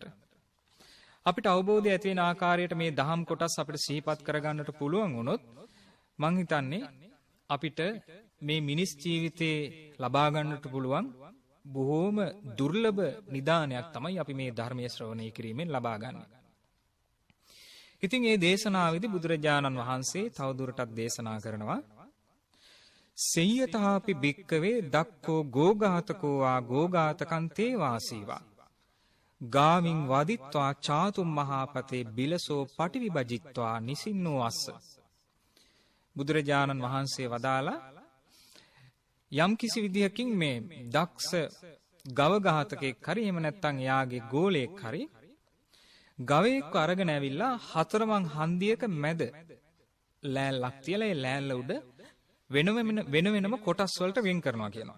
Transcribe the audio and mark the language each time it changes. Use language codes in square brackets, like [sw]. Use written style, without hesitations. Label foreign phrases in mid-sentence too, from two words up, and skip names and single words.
[si] අපිට අවබෝධය ඇති වෙන ආකාරයට මේ දහම් කොටස් අපිට සිහිපත් කරගන්නට පුළුවන් වුණොත් මං හිතන්නේ අපිට මේ මිනිස් ජීවිතේ ලබා ගන්නට පුළුවන් බොහෝම දුර්ලභ නිදානයක් තමයි අපි මේ ධර්මයේ ශ්‍රවණය කිරීමෙන් ලබා ගන්න. ඉතින් මේ දේශනාවේදී බුදුරජාණන් වහන්සේ තවදුරටත් දේශනා කරනවා [pi] සෙය්‍යතාපි භික්කවේ දක්ඛෝ ගෝඝාතකෝ ආ ගෝඝාතකං තේ වාසීවා ගාමින් වදිත්වා චාතුම් මහාපතේ බිලසෝ පටිවිභජිත්වා නිසින්නෝ අස්ස. [si] බුදුරජාණන් වහන්සේ වදාලා යම් කිසි විදිහකින් මේ දක්ෂ ගව ඝාතකෙක් හරි එහෙම නැත්නම් එයාගේ ගෝලයෙක් හරි ගවයෙක්ව අරගෙන ඇවිල්ලා හතරමං හන්දියක මැද ලෑල්ලක් තියලා ඒ ලෑල්ල උඩ වෙනම කොටස් වලට වෙන් කරනවා කියනවා.